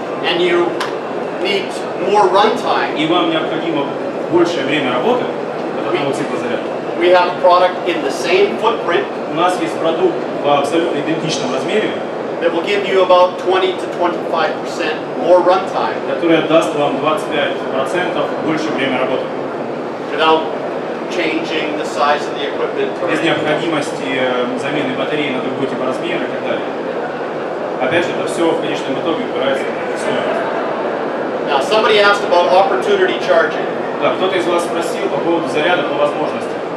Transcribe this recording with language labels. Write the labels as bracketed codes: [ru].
[en] and you need more runtime, [ru] и вам необходимо большее время работы от одного цикла заряда, [en] we have a product in the same footprint [ru] у нас есть продукт в абсолютно идентичном размере, [en] that will give you about 20 to 25% more runtime [ru] который даст вам 25% больше время работы. [en] without changing the size of the equipment. [ru] Без необходимости замены батареи на другой тип размера и так далее. Опять же, это все в конечном итоге упирается в стоимость. [en] Now, somebody asked about opportunity charging. [ru] Да, кто-то из вас спросил по поводу заряда по возможности.